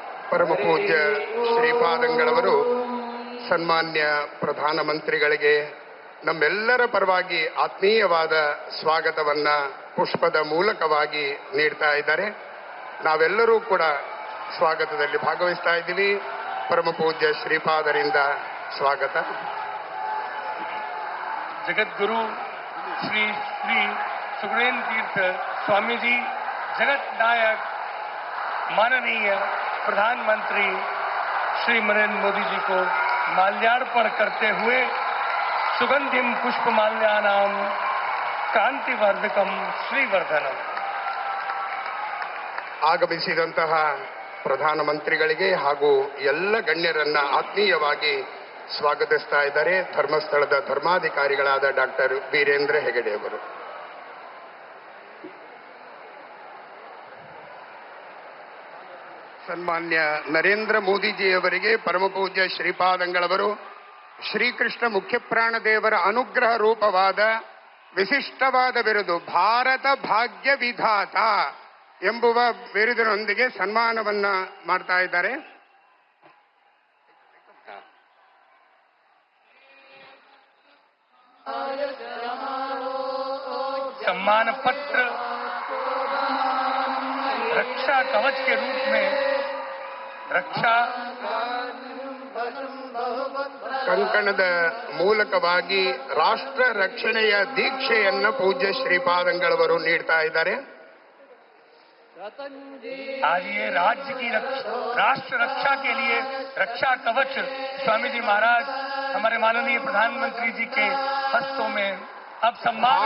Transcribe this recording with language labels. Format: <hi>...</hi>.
<kn>ಪರಮ ಪೂಜ್ಯ ಶ್ರೀಪಾದಂಗಳವರು ಸನ್ಮಾನ್ಯ ಪ್ರಧಾನಮಂತ್ರಿಗಳಿಗೆ ನಮ್ಮೆಲ್ಲರ ಪರವಾಗಿ ಆತ್ಮೀಯವಾದ ಸ್ವಾಗತವನ್ನ ಪುಷ್ಪದ ಮೂಲಕವಾಗಿ ನೀಡ್ತಾ ಇದ್ದಾರೆ. ನಾವೆಲ್ಲರೂ ಕೂಡ ಸ್ವಾಗತದಲ್ಲಿ ಭಾಗವಹಿಸ್ತಾ ಇದ್ದೀವಿ. ಪರಮ ಪೂಜ್ಯ ಶ್ರೀಪಾದರಿಂದ ಸ್ವಾಗತ.</kn> <hi>जगतगुरु श्री श्री सुखदेव तीर्थ स्वामी जी, जगत नायक माननीय प्रधानमंत्री श्री नरेंद्र मोदी जी को माल्यार्पण करते हुए</hi> <sa>सुगंधिम पुष्पमाल्यानाम कांतिवर्धकम श्रीवर्धनम.</sa> <kn>ಆಗಮಿಸಿದಂತಹ ಪ್ರಧಾನಮಂತ್ರಿಗಳಿಗೆ ಹಾಗೂ ಎಲ್ಲ ಗಣ್ಯರನ್ನ ಆತ್ಮೀಯವಾಗಿ ಸ್ವಾಗತಿಸ್ತಾ ಇದ್ದಾರೆ ಧರ್ಮಸ್ಥಳದ ಧರ್ಮಾಧಿಕಾರಿಗಳಾದ ಡಾಕ್ಟರ್ ವೀರೇಂದ್ರ ಹೆಗಡೆ ಅವರು. ಸನ್ಮಾನ್ಯ ನರೇಂದ್ರ ಮೋದಿಜಿಯವರಿಗೆ ಪರಮ ಪೂಜ್ಯ ಶ್ರೀಪಾದಂಗಳವರು ಶ್ರೀಕೃಷ್ಣ ಮುಖ್ಯಪ್ರಾಣ ದೇವರ ಅನುಗ್ರಹ ರೂಪವಾದ ವಿಶಿಷ್ಟವಾದ ಬಿರುದು ಭಾರತ ಭಾಗ್ಯ ವಿಧಾತ ಎಂಬುವ ಬಿರುದಿನೊಂದಿಗೆ ಸನ್ಮಾನವನ್ನ ಮಾಡ್ತಾ ಇದ್ದಾರೆ.</kn> <hi>सम्मान पत्र रक्षा कवच के रूप में रक्षा</hi> <kn>ಕಂಕಣದ ಮೂಲಕವಾಗಿ ರಾಷ್ಟ್ರ ರಕ್ಷಣೆಯ ದೀಕ್ಷೆಯನ್ನ ಪೂಜ್ಯ ಶ್ರೀಪಾದಂಗಳವರು ನೀಡ್ತಾ ಇದ್ದಾರೆ.</kn> <hi>आज ये राज्य की राष्ट्र रक्षा के लिए रक्षा कवच स्वामी जी महाराज हमारे माननीय प्रधानमंत्री जी के हस्तों में अब सम्मान</hi>